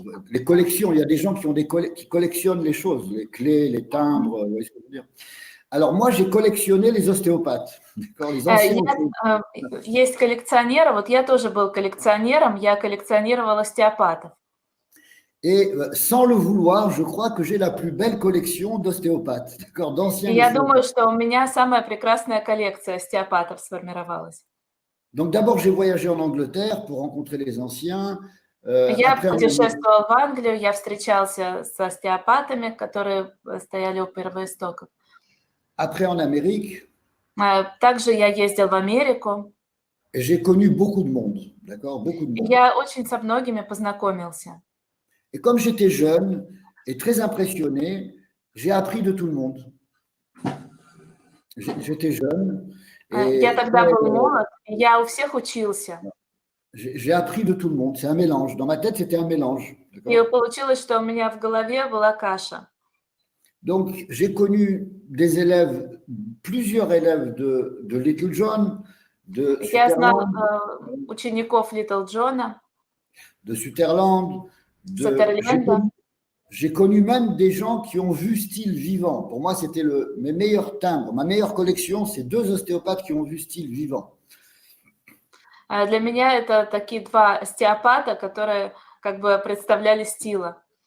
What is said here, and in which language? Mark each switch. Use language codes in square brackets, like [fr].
[fr] Les collections. Il y a des gens qui collectionnent les choses, les clés, les timbres. Vous voyez ce que je veux dire? Alors, moi, j'ai collectionné les ostéopathes. Les anciens [ru] Есть коллекционеры. Вот я тоже был коллекционером. Я коллекционировал остеопатов. [fr] Et sans le vouloir, je crois que j'ai la plus belle collection d'ostéopathes, d'accord, d'anciens [ru] Я [fr] ostéopathes. [ru] думаю, что у меня самая прекрасная коллекция остеопатов сформировалась. [fr] Donc d'abord, j'ai voyagé en Angleterre pour rencontrer les anciens. [ru] Я путешествовал в Англию, я встречался с остеопатами, которые стояли у первоистоков. [fr] Après en Amérique. [ru] Также я ездил в Америку. [fr] Et j'ai connu beaucoup de monde, d'accord, beaucoup de monde. [ru] Я очень со многими познакомился. [fr] Et comme j'étais jeune et très impressionné, j'ai appris de tout le monde. J'étais jeune. [ru] Я тогда был молод, я у всех учился. [fr] J'ai appris de tout le monde. C'est un mélange. Dans ma tête, c'était un mélange. [ru] И получилось, что у меня в голове была каша. [fr] Donc, j'ai connu des élèves, plusieurs élèves de Little John, de [ru] Я знал [fr] Sutherland, [ru] учеников Little John, [fr] de Sutherland. [ru] Sutherland. [fr] J'ai connu même des gens qui ont vu Style vivant. Pour moi, c'était mes meilleurs timbres. Ma meilleure collection, c'est 2 ostéopathes qui ont vu Style vivant. [ru] Для меня это такие 2 остеопата, которые как бы представляли Стила.